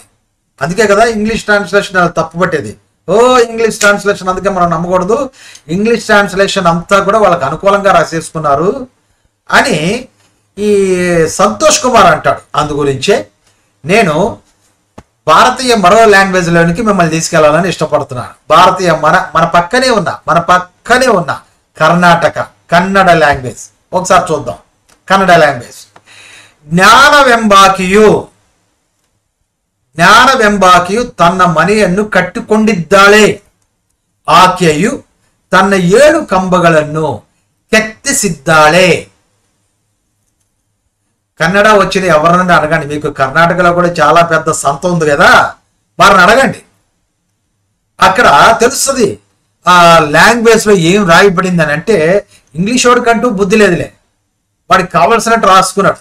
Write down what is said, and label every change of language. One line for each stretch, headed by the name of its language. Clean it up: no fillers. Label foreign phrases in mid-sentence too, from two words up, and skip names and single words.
Telugu: అందుకే కదా ఇంగ్లీష్ ట్రాన్స్లేషన్ తప్పుపట్టేది. ఇంగ్లీష్ ట్రాన్స్లేషన్ అందుకే మనం నమ్మకూడదు, ఇంగ్లీష్ ట్రాన్స్లేషన్ అంతా కూడా వాళ్ళకి అనుకూలంగా రాసేసుకున్నారు అని ఈ సంతోష్ కుమార్ అంటాడు. అందు గురించే నేను భారతీయ మరో లాంగ్వేజ్లోనికి మిమ్మల్ని తీసుకెళ్లాలని ఇష్టపడుతున్నాను. భారతీయ మన పక్కనే ఉన్న కర్ణాటక కన్నడ లాంగ్వేజ్ ఒకసారి చూద్దాం. కన్నడ లాంగ్వేజ్.
Kannada: ಜ್ಞಾನವೆಂಬಾಕೆಯು ತನ್ನ ಮನೆಯನ್ನು ಕಟ್ಟಿಕೊಂಡಿದ್ದಾಳೆ. ಆಕೆಯು ತನ್ನ 7 ಕಂಬಗಳನ್ನು ಕೆತ್ತಿಸಿದ್ದಾಳೆ.
Telugu: కన్నడ వచ్చిన ఎవరినైనా అడగండి. మీకు కర్ణాటకలో కూడా చాలా పెద్ద సంత ఉంది కదా, వారిని అడగండి. అక్కడ తెలుస్తుంది ఆ లాంగ్వేజ్ లో ఏం రాయబడింది అని. అంటే ఇంగ్లీష్ వాడికంటూ బుద్ధి లేదులే, వాడికి కావలసినట్టు రాసుకున్నాడు.